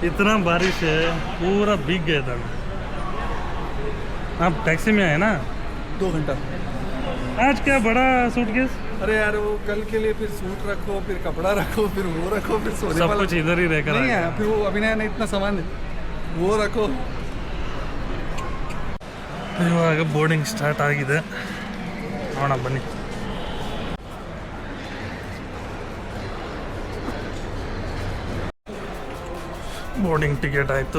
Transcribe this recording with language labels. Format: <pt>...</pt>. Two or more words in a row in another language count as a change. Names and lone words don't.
<hi>इतना बारिश है, पूरा भीग गया था। आप टैक्सी में आए ना? 2 घंटा। आज क्या बड़ा सूटकेस? अरे यार वो कल के लिए फिर सूट रखो, फिर कपड़ा रखो, फिर वो रखो, फिर सोने सब वाला कुछ इधर ही रहकर नहीं आएगा। है। फिर वो अभिनय ने इतना सामान वो रखो।</hi> <kn>ಇವಾಗ</kn> <en>boarding start</en> <kn>ಆಗಿದೆ, ನೋಡೋಣ ಬನ್ನಿ.</kn> <en>boarding ticket</en> <kn>ಆಯಿತು.</kn>